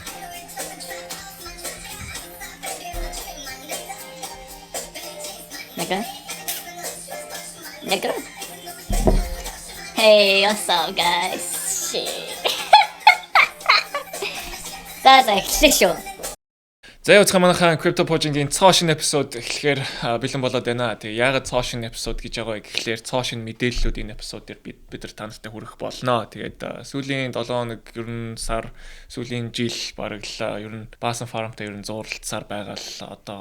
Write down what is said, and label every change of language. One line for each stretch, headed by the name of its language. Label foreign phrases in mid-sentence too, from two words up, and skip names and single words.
English: Nigga. Nigga. Hey, what's up, guys? Shit. That's official.
Mongolian: За яа манайхаа Crypto Pojing-ийн цоо шинэ эпизод эхлэхээр бэлэн болоод байна. Тэгээ яагаад цоо шинэ эпизод гэж байгаа вэ гэхлээр цоо шинэ мэдээллүүд энэ эпизод дээр бид нар та нартай хүргэх болно. Тэгээд сүүлийн 7 хоног ер нь сар сүүлийн жил бараг л ер нь Basan Farm-тай ер нь зурлалцаар байгаа л одоо